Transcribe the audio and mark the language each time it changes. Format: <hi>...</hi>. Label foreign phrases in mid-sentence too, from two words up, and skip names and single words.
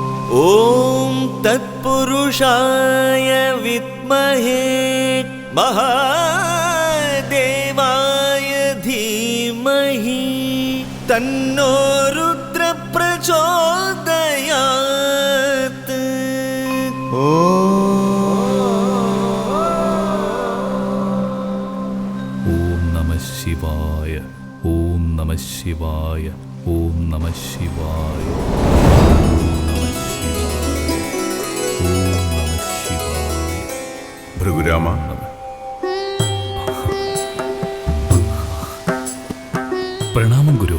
<sa>ॐ तत्पुरुषाय विद्महे महादेवाय धीमहि तन्नो रुद्र प्रचोदयात्। ഓം നമഃ ശിവായ, ഓം നമഃ ശിവായ, ഓം നമഃ ശിവായ, ഓം നമഃ ശിവായ.</sa> <ml>ഭൃഗുരാമ, പ്രണാമം ഗുരു.</ml>